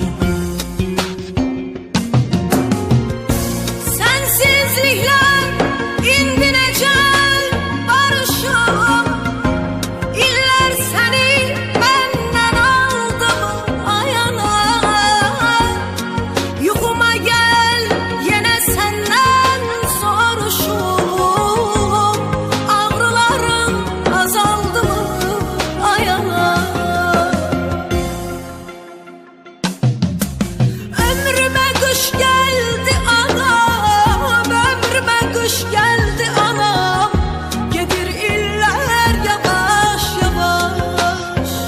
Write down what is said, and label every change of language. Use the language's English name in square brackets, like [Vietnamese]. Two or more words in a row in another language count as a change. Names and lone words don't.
[Azerbaijani] Sensizlikler indi necəl barışam. İllər səni məndən aldı mı ayana. Yuxuma gəl yenə səndən soruşum. Ağrılarım azaldı mı ayana. [Turkish] Ömrüme kış geldi anam, ömrüme kış geldi anam. [Azerbaijani] Gedir iller yavaş yavaş.